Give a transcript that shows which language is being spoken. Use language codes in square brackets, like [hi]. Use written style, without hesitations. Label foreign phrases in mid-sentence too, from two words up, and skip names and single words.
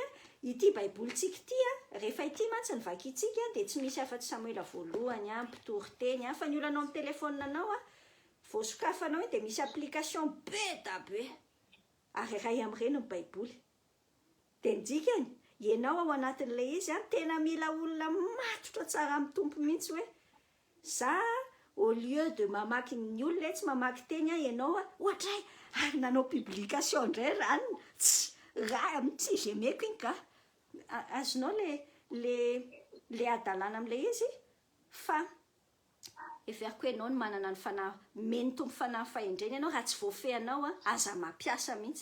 [mg] Ity baibolyntsika ity rehefa ity mantsy ny vakitsika dia tsy misy afa-tsy Samuela voalohany mpitoroteny fa ny olanao amin'ny telefoninanao vao sokafanao dia misy application be da be ary ray amin'ireny ny baiboly. Dia ny dikany ianao ao anatin'le izy tena mila olona matotra tsara amin'ny tompo mihitsy hoe za [fr] au lieu de [mg] mamaky ny olona tsy mamaky teny ianao ohatray ary nanao publication indray ranony raha tsy zemeko iny ka azonao le adalàna amin'le izy. Fa everiko ianao no manana ny fanahy meny tompo fanahy fahendreny ianao raha tsy voafehinao aza mampiasa mihitsy.